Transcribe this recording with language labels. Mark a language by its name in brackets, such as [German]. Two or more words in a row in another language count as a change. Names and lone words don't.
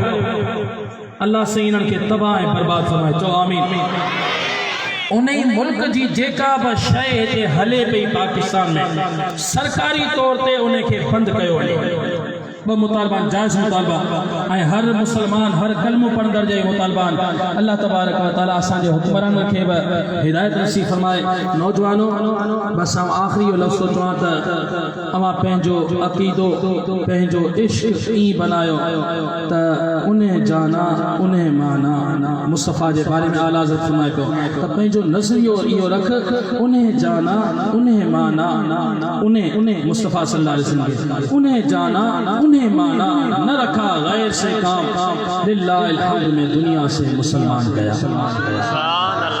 [Sindhi] अल्लाह से इन्हनि खे तबाह ऐं बर्बाद फरमाए चओ आमीन। उन ई मुल्क जी जेका बि शइ हिते हले पई पाकिस्तान में सरकारी तौर ते उन खे बंदि कयो वञे। ब मुतालबान जायज़ मुतालबा ऐं हर मुसलमान हर कलमो पढ़ंदड़ जे मुतालबान [Arabic] الله تبارك وتعالى [Sindhi] असांजे हुक्मराननि खे बि हिदायत नसीब फरमाए। नौजवानो बस आख़िरी लफ़्ज़ चवां त अवां पंहिंजो अक़ीदो पंहिंजो इश्क ई बनायो त उन जाना उन माना मुस्तफ़ा जे बारे में आला हज़रत फरमाए पियो त पंहिंजो नज़रियो इहो रख उन जाना उन माना उन मुस्तफ़ा [Arabic] صلى الله عليه وسلم [Sindhi] उन जाना उन माना [Urdu] نہ رکھا غیر سے کام [Arabic] لله الحمد [Urdu] میں دنیا سے مسلمان گیا.